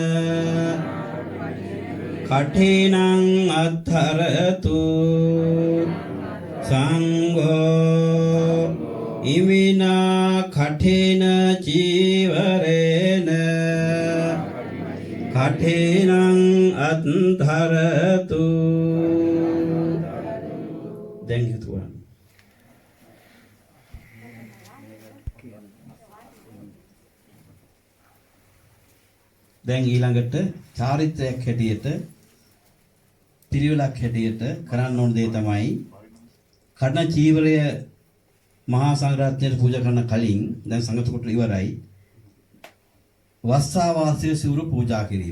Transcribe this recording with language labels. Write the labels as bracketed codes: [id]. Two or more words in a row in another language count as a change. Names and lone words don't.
[pi] කඨිනං අත්තරතු සංඝෝ ඉමිනා කඨින චීවරේන කඨිනං අත්තරතු [si] දැන් හිතුවා දැන් ඊළඟට චාරිත්‍රයක් හැටියට පිළිවෙලක් හැටියට කරන්න ඕන දේ තමයි කර්ණ චීවරය මහා සංඝරත්නයට පූජා කරන කලින් දැන් සංඝ කොට ඉවරයි වස්සාවාසී සිවුරු පූජා කිරීම.